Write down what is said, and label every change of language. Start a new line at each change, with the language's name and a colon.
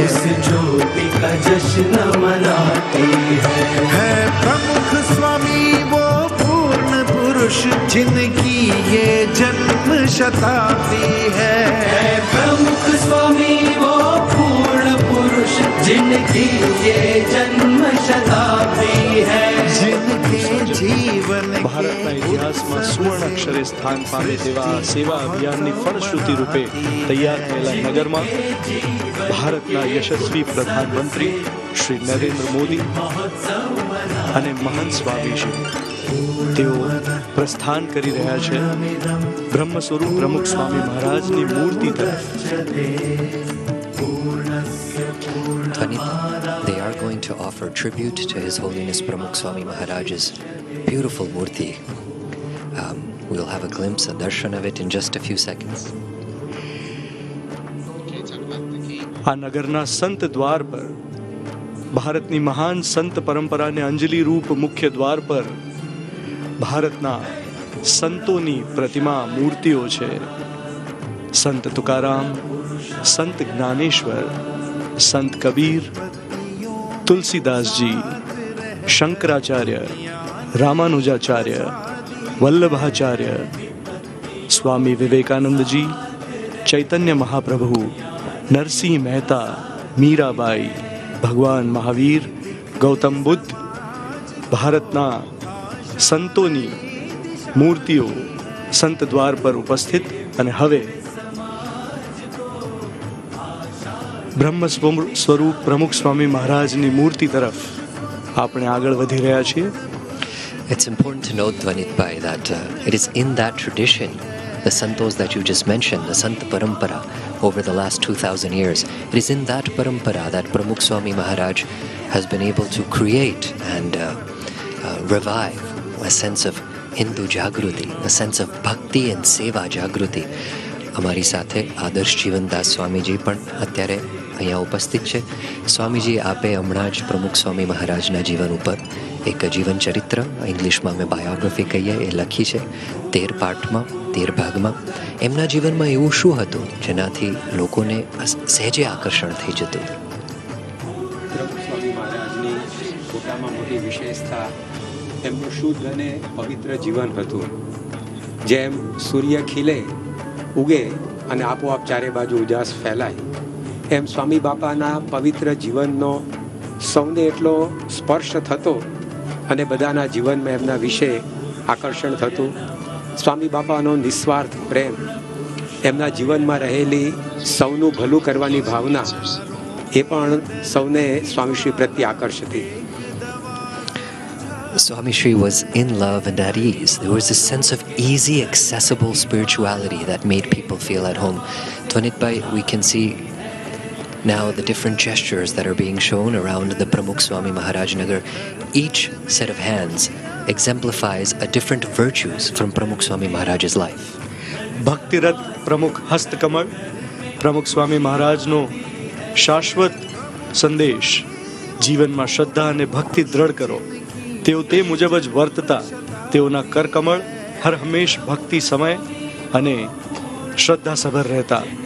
Hindi: उस ज्योति का जश्न मनाती है। प्रमुख स्वामी वो पूर्ण पुरुष पुरुष जिनकी ये जन्म शताब्दी है प्रमुख स्वामी वो पूर्ण पुरुष जिनकी ये जन्म शताब्दी है जिनके जीवन
Gujarati: ભારતના ઇતિહાસમાં સુવર્ણ અક્ષરે સ્થાન પામે તેવા સેવા અભિયાનની ફળશ્રુતિ રૂપે તૈયાર થયેલા નગરમાં ભારતના યશસ્વી પ્રધાનમંત્રી શ્રી નરેન્દ્ર મોદી અને મહાન સ્વામીજી તેઓ પ્રસ્થાન કરી રહ્યા છે બ્રહ્મ સ્વરૂપ પ્રમુખ સ્વામી મહારાજની મૂર્તિ તરફ.
English: They are going to offer tribute to His Holiness Pramukh Swami Maharaj's beautiful murti. We'll have a glimpse, a darshan of it in just a few seconds.
Gujarati: આ નગરના સંત દ્વાર પર ભારતની મહાન સંત પરંપરાને અંજલિ રૂપ મુખ્ય દ્વાર પર ભારતના સંતોની પ્રતિમા મૂર્તિઓ છે. સંત તુકારામ, સંત જ્ઞાનેશ્વર, સંત કબીર, તુલસીદાસજી, શંકરાચાર્ય, રામાનુજાચાર્ય, વલ્લભાચાર્ય, સ્વામી વિવેકાનંદજી, ચૈતન્ય મહાપ્રભુ, નરસિંહ મહેતા, મીરાબાઈ, ભગવાન મહાવીર, ગૌતમ બુદ્ધ, ભારતના સંતોની મૂર્તિઓ સંત દ્વાર પર ઉપસ્થિત અને હવે બ્રહ્મ સ્વરૂપ પ્રમુખ સ્વામી મહારાજની મૂર્તિ તરફ આપણે આગળ વધી રહ્યા છીએ.
English: It's important to note, Dvanit Bhai, that it is in that tradition, the santos that you just mentioned, the Sant Parampara, over the last 2,000 years, it is in that parampara that Pramukh Swami Maharaj has been able to create and revive a sense of Hindu Jagruti, a sense of Bhakti and Seva Jagruti.
Gujarati: અમારી સાથે આદર્શ જીવનદાસ સ્વામીજી પણ અત્યારે અહીંયા ઉપસ્થિત છે. સ્વામીજી, આપે હમણાં જ પ્રમુખ સ્વામી મહારાજના જીવન ઉપર એક જીવન ચરિત્ર, ઇંગ્લિશમાં અમે બાયોગ્રાફી કહીએ, એ લખી છે 13 પાર્ટમાં, 13 ભાગમાં. એમના જીવનમાં એવું શું હતું જેનાથી લોકોને સહેજે આકર્ષણ થઈ જતું? પ્રમુખ સ્વામી મહારાજની મોટામાં મોટી વિશેષતા એમનું શુદ્ધ અને પવિત્ર જીવન હતું. જેમ સૂર્ય ખીલે, ઉગે અને આપોઆપ ચારે બાજુ ઉજાસ ફેલાય, એમ સ્વામી બાપાના પવિત્ર જીવનનો સૌને એટલો સ્પર્શ થતો અને બધાના જીવનમાં એમના વિશે આકર્ષણ થતું. સ્વામી બાપાનો નિસ્વાર્થ પ્રેમ, એમના જીવનમાં રહેલી સૌનું ભલું કરવાની ભાવના, એ પણ સૌને સ્વામીશ્રી પ્રત્યે આકર્ષતી.
English: Swami Shri was in love and at ease. There was a sense of easy, accessible spirituality that made people feel at home. Dvanit Bhai, we can see now the different gestures that are being shown around the Pramukh Swami Maharaj Nagar. Each set of hands exemplifies a different virtues from Pramukh Swami Maharaj's life.
Gujarati: ભક્તિરથ પ્રમુખ હસ્તકમળ પ્રમુખ સ્વામી મહારાજનો શાશ્વત સંદેશ, જીવનમાં શ્રદ્ધા અને ભક્તિ દ્રઢ કરો. તેઓ તે મુજબ જ વર્તતા. તેઓના કરકમળ હર હંમેશ ભક્તિ સમય અને શ્રદ્ધાસભર રહેતા.